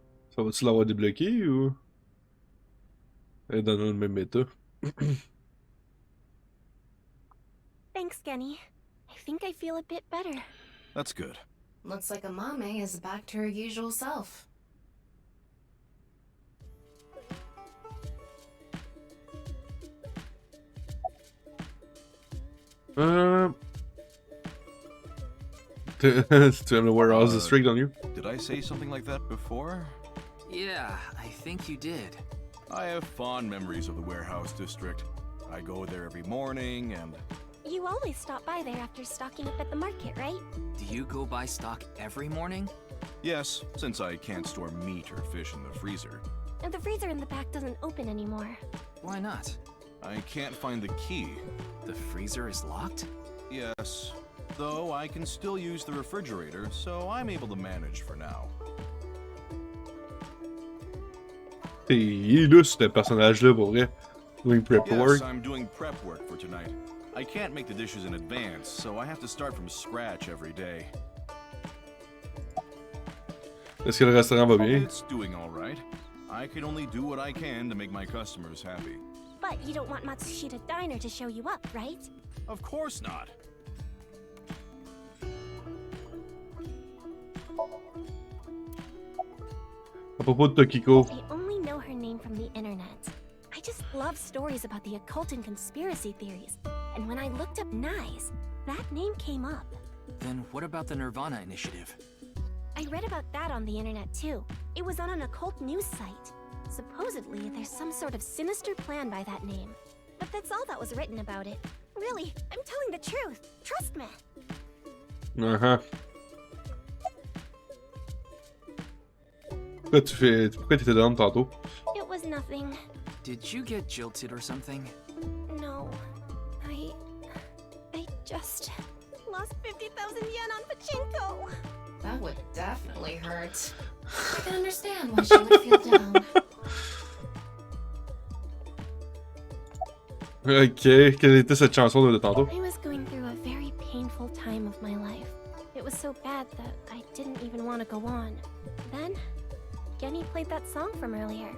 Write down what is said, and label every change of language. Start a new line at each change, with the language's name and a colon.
French: Ça va-tu l'avoir débloqué ou... Elle est dans le même état.
English: Thanks, Genny. I think I feel a bit better. That's good. Looks like Amame is back to her usual self.
French: Tu aimes le
English: warehouse district, don't you? Did I say something like that before? Yeah, I think you did. I have fond memories of the warehouse district. I go there every morning and... You always stop by there after stocking up at the market, right? Do you go buy stock every morning? Yes, since I can't store meat or fish in the freezer. And the freezer in the back doesn't open anymore. Why not? I can't find the key. The freezer is locked? Yes, though I can still use the refrigerator, so I'm able to manage for now.
French: Il est lousse, ce personnage-là, pour vrai.
English: Doing prep work. Yes, I'm doing prep work for tonight. I can't make the dishes in advance, so I have to start from scratch every day.
French: Est-ce que le restaurant va bien?
English: It's doing all right. I can only do what I can to make my customers happy. But you don't want Matsushita Diner to show you up, right? Of course not.
French: À propos de Tokiko.
English: I only know her name from the internet. I just love stories about the occult and conspiracy theories. And when I looked up Nyes, that name came up. Then what about the Nirvana initiative? I read about that on the internet too. It was on an occult news site. Supposedly, there's some sort of sinister plan by that name. But that's all that was written about it. Really, I'm telling the truth. Trust me. Uh-huh.
French: Pourquoi t'étais dedans tantôt?
English: It was nothing. Did you get jilted or something? No. I just lost 50,000 yen on pachinko. That would definitely hurt. I can understand why she would feel down.
French: Ok, quelle était cette chanson de tantôt?
English: I was going through a very painful time of my life. It was so bad that I didn't even want to go on. Then, Genny played that song from earlier.